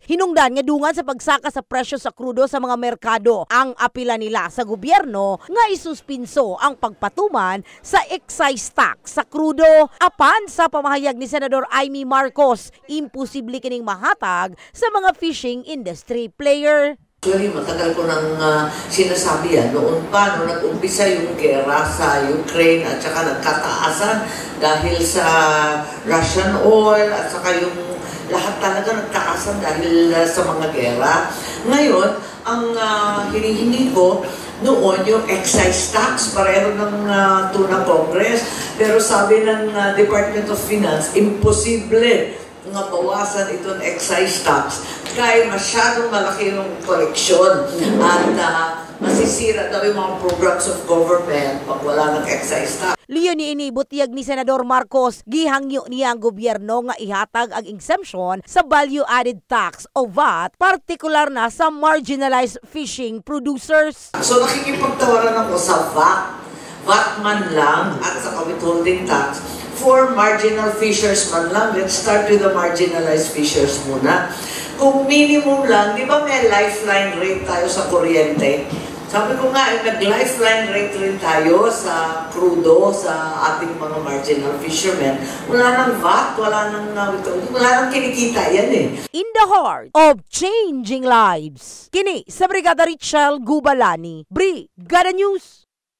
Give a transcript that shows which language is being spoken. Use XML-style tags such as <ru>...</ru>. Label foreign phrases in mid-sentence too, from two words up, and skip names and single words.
<ceb>Hinungdan nga dungan sa pagsaka sa presyo sa krudo sa mga merkado. Ang apila nila sa gobyerno nga isuspinso ang pagpatuman sa</ceb> <en>excise tax</en> <ceb>sa krudo. Apan sa pamahayag ni Senador Amy Marcos, imposible kining mahatag sa mga</ceb> <en>fishing industry player.</en> <tl>Actually, matagal ko nang sinasabi yan. Noon pa, nung nag-umpisa yung gera sa Ukraine at saka nagkataasan dahil sa</tl> <en>Russian oil</en> <tl>at saka yung lahat talaga nagtaasan dahil sa mga gera. Ngayon, ang hinihingi ko noon yung</tl> <en>excise tax,</en> <tl>pareho ng tuna Congress, pero sabi ng Department of Finance, imposible nga bawasan itong</tl> <en>excise tax</en> <tl>kaya masyadong malaki yung koleksyon at masisira daw yung mga</tl> <en>programs of government</en> <tl>pag wala ng</tl> <en>excise tax.</en> <tl>Liyon ni inibutiyag ni Senador Marcos, gihangyo niya ang gobyerno nga ihatag ang exemption sa</tl> <en>value-added tax</en> <tl>o VAT, partikular na sa</tl> <en>marginalized fishing producers.</en> <tl>So nakikipagtawaran ako sa VAT man lang at sa withholding tax.</tl> <en>For marginal fishers</en> <tl>man lang,</tl> <en>let's start with the marginalized fishers muna.</en> <tl>Kung minimum lang, di ba may</tl> <en>lifeline rate</en> <tl>tayo sa kuryente? Sabi ko nga, nag-</tl> <en>lifeline rate</en> <tl>rin tayo sa crudo, sa ating mga marginal fishermen. Wala nang VAT, wala nang kinikita yan eh.</tl> <en>In the heart of changing lives.</en> <ceb>Kini sa Brigada Richelle Gubalani, Brigada News.</ceb>